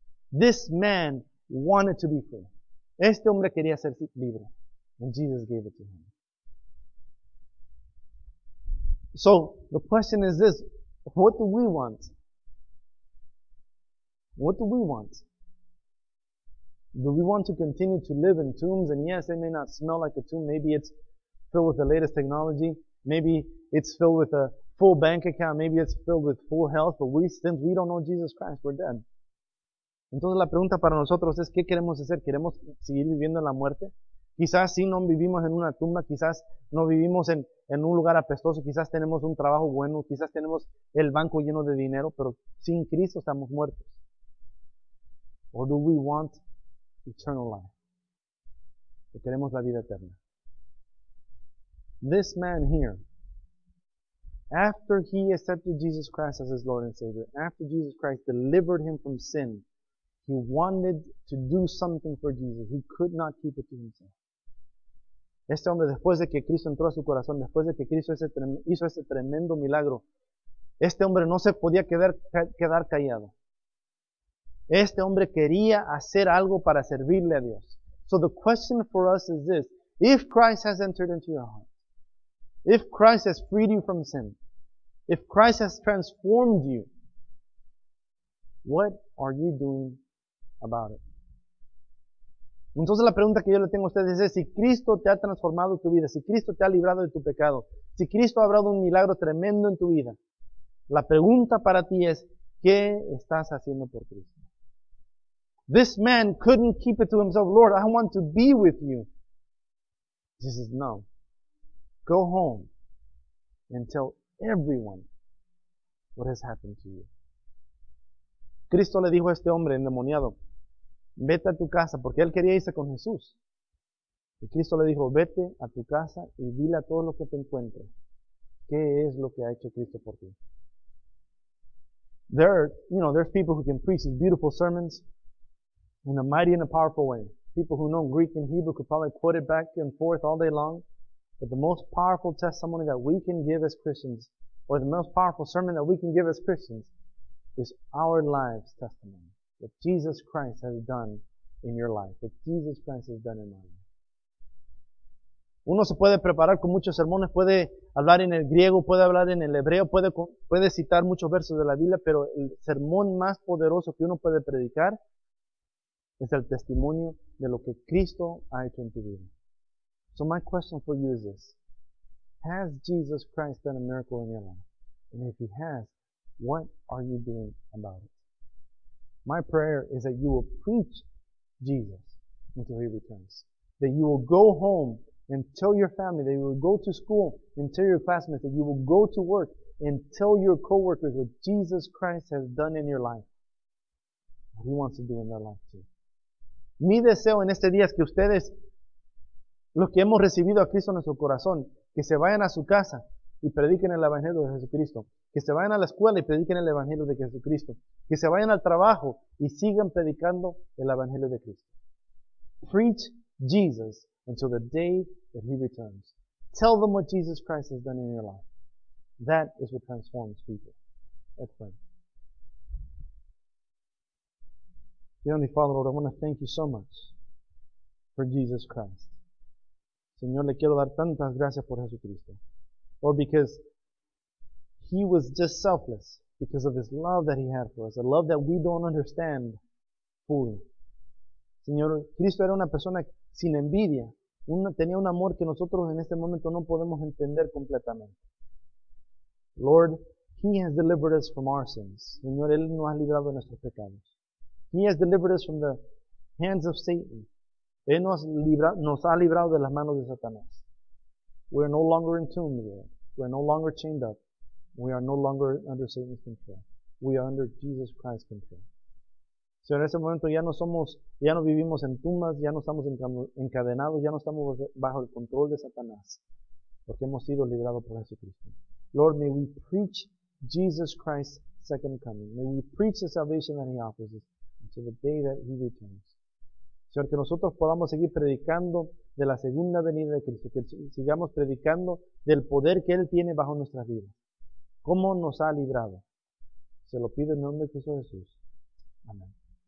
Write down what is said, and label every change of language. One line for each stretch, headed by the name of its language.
English: This man wanted to be free.
Spanish: Este hombre quería ser libre.
English: And Jesus gave it to him. So, the question is this. What do we want? What do we want? Do we want to continue to live in tombs? And yes, they may not smell like a tomb. Maybe it's filled with the latest technology. Maybe it's filled with full bank account, maybe it's filled with full health, but since we don't know Jesus Christ, we're dead.
Spanish: Entonces la pregunta para nosotros es, ¿qué queremos hacer? ¿Queremos seguir viviendo en la muerte? Quizás sí no vivimos en una tumba, quizás no vivimos en un lugar apestoso, quizás tenemos un trabajo bueno, quizás tenemos el banco lleno de dinero, pero sin Cristo estamos muertos.
English: Or do we want eternal life?
Spanish: ¿O queremos la vida eterna?
English: This man here, after he accepted Jesus Christ as his Lord and Savior, after Jesus Christ delivered him from sin, he wanted to do something for Jesus. He could not keep it to himself.
Spanish: Este hombre, después de que Cristo entró a su corazón, después de que Cristo hizo ese tremendo milagro, este hombre no se podía quedar callado. Este hombre quería hacer algo para servirle a Dios.
English: So the question for us is this: if Christ has entered into your heart, if Christ has freed you from sin, if Christ has transformed you, what are you doing about it?
Spanish: Entonces la pregunta que yo le tengo a ustedes es, si Cristo te ha transformado tu vida, si Cristo te ha librado de tu pecado, si Cristo ha obrado un milagro tremendo en tu vida, la pregunta para ti es, ¿qué estás haciendo por Cristo?
English: This man couldn't keep it to himself. Lord, I want to be with you. He says, no. Go home and tell everyone what has happened to you.
Spanish: Cristo le dijo a este hombre endemoniado, vete a tu casa, porque él quería irse con Jesús. Y Cristo le dijo, vete a tu casa y dile a todo lo que te encuentres qué es lo que ha hecho Cristo por ti.
English: There's people who can preach these beautiful sermons in a mighty and a powerful way. People who know Greek and Hebrew could probably quote it back and forth all day long. But the most powerful testimony that we can give as Christians, or the most powerful sermon that we can give as Christians, is our lives' testimony. What Jesus Christ has done in your life. What Jesus Christ has done in my life.
Spanish: Uno se puede preparar con muchos sermones, puede hablar en el griego, puede hablar en el hebreo, puede citar muchos versos de la Biblia, pero el sermón más poderoso que uno puede predicar es el testimonio de lo que Cristo ha hecho en tu vida.
English: So my question for you is this: has Jesus Christ done a miracle in your life? And if He has, what are you doing about it? My prayer is that you will preach Jesus until He returns. That you will go home and tell your family, that you will go to school and tell your classmates, that you will go to work and tell your coworkers what Jesus Christ has done in your life. What He wants to do in their life too.
Spanish: Mi deseo en este día es que ustedes, los que hemos recibido a Cristo en nuestro corazón, que se vayan a su casa y prediquen el Evangelio de Jesucristo. Que se vayan a la escuela y prediquen el Evangelio de Jesucristo. Que se vayan al trabajo y sigan predicando el Evangelio de Cristo.
English: Preach Jesus until the day that He returns. Tell them what Jesus Christ has done in your life. That is what transforms people. Let's pray. Heavenly Father, Lord, I want to thank You so much for Jesus Christ.
Spanish: Señor, le quiero dar tantas gracias por Jesucristo.
English: Lord, because He was just selfless, because of His love that He had for us, a love that we don't understand fully.
Spanish: Señor, Cristo era una persona sin envidia, tenía un amor que nosotros en este momento no podemos entender completamente.
English: Lord, He has delivered us from our sins.
Spanish: Señor, Él nos ha librado de nuestros pecados.
English: He has delivered us from the hands of Satan.
Spanish: Él nos ha librado de las manos de Satanás.
English: We are no longer entombed, Lord. We are no longer chained up. We are no longer under Satan's control. We are under Jesus Christ's control.
Spanish: Señor, en ese momento ya no vivimos en tumbas, ya no estamos encadenados, ya no estamos bajo el control de Satanás, porque hemos sido librados por Jesucristo.
English: Lord, may we preach Jesus Christ's second coming. May we preach the salvation that He offers us until the day that He returns.
Spanish: Señor, que nosotros podamos seguir predicando de la segunda venida de Cristo, que sigamos predicando del poder que Él tiene bajo nuestras vidas. ¿Cómo nos ha librado? Se lo pido en nombre de Cristo Jesús. Amén.